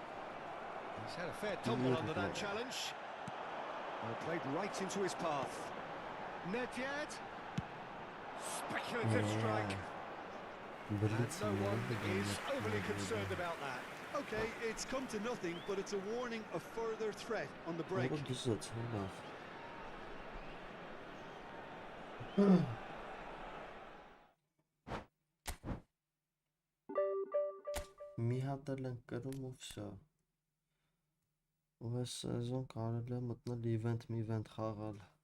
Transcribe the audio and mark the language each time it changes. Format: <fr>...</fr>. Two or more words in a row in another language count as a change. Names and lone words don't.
<en>He's had a fair tumble under that challenge. Well, played right into his path. Nedved. Speculative strike. And no one is overly concerned about that. Okay, it's come to nothing, but it's a warning of further threat on the break.</en> <hy>Մի հատ էլ ենք կրում ու վсё։ Ու այս սեզոն կարելի է մտնել իվենտ խաղալ։</hy>